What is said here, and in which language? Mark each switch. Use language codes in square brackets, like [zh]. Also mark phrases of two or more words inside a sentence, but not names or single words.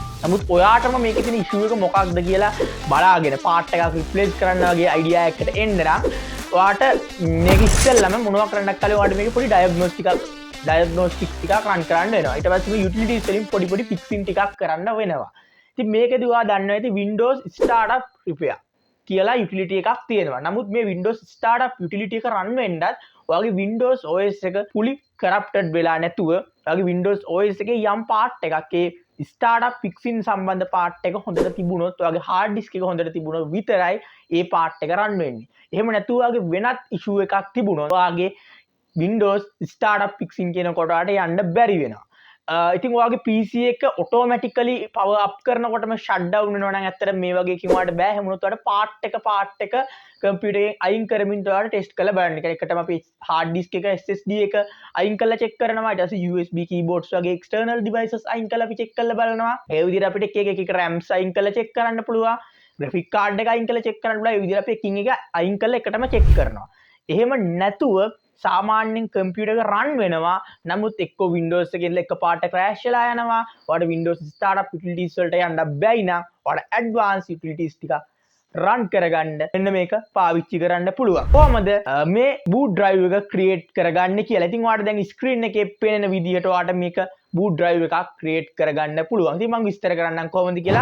[si] නමුත් ඔයාටම මේකේ තියෙන issue එක මොකක්ද කියලා බලාගෙන part එකක් replace කරන්න වගේ idea එකකට එන්න නම් ඔයාට මේක ඉස්සෙල්ලාම මොනවා කරන්නක් කලින් ඔයාට මේක පොඩි diagnostic ටිකක් run කරන්න වෙනවා. ඊට පස්සේ මේ utilities වලින් පොඩි fixing ටිකක් කරන්න වෙනවා. ඉතින් මේකදී ඔයා දන්නවා ඇති [en] Windows startup repair [si] කියලා utility එකක් තියෙනවා. නමුත් මේ [en] Windows startup utility [si] එක run වෙන්නත් ඔයාගේ Windows OS එක [en] fully corrupted [si] වෙලා නැතුව ඔයාගේ Windows OS එකේ යම් part එකක් ඒ [en] startup fixing [si] සම්බන්ධ part එක හොඳට තිබුණොත් ඔයාගේ [en] hard disk [si] එක හොඳට තිබුණොත් විතරයි ඒ part එක run වෙන්නේ. එහෙම නැතුව ඔයාගේ වෙනත් issue එකක් තිබුණොත් ඔයාගේ [en] Windows startup fixing [si] කියන කොටාට යන්න බැරි වෙනවා. ඉතින් ඔයාගේ PC එක [en] automatically power up [si] කරනකොටම [en] shut down [si] වෙනවා නම් ඇත්තට මේ වගේ කිව්වට බෑ. එහෙම වුණොත් ඔයාලට part එක computer එකෙන් අයින් කරමින් ඔයාලට test කරලා බලන්න. එකටම අපි [en] hard disk [si] එක SSD එක අයින් කරලා check කරනවා. ඊට පස්සේ [en] USB keyboards [si] වගේ [en] external devices [si] අයින් කරලා අපි check කරලා බලනවා. ඒ විදිහට අපිට එක RAMs අයින් කරලා check කරන්න පුළුවන්. [en] graphic card [si] එක අයින් කරලා check කරන්න පුළුවන්. ඒ විදිහට අපි එකින් එක අයින් කරලා එකටම check කරනවා. එහෙම නැතුව සාමාන්‍යයෙන් computer එක run වෙනවා. නමුත් එක්ක Windows එකේ එකපාරට crash වෙලා යනවා. ඔයාලට [en] Windows startup utilities [si] වලට යන්න බැයි නම් ඔයාලට [en] advanced utilities [si] ටික run කරගන්න මෙන්න මේක පාවිච්චි කරන්න පුළුවන්. කොහොමද මේ [en] boot drive [si] එක create කරගන්නේ කියලා. ඉතින් ඔයාලට දැන් screen එකේ පේන විදිහට ඔයාලට මේක [en] boot drive [si] එකක් create කරගන්න පුළුවන්. ඉතින් මම විස්තර කරන්නම් කොහොමද කියලා.